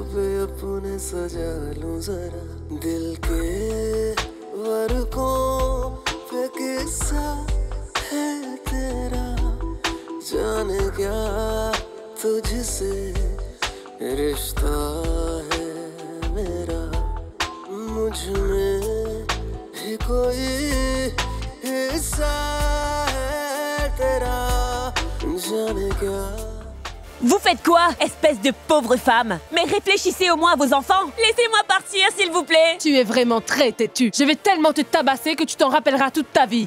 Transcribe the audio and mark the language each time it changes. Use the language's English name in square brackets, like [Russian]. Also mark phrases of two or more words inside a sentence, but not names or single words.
[Hindi] पे अपने सजा लूं जरा दिल के वर्कों पे किस्सा है तेरा जाने क्या तुझसे रिश्ता है मेरा मुझ में भी कोई हिस्सा है तेरा जाने क्या. [French] Vous faites quoi, espèce de pauvre femme? Mais réfléchissez au moins à vos enfants. Laissez-moi partir, s'il vous plaît. Tu es vraiment très têtu. Je vais tellement te tabasser que tu t'en rappelleras toute ta vie.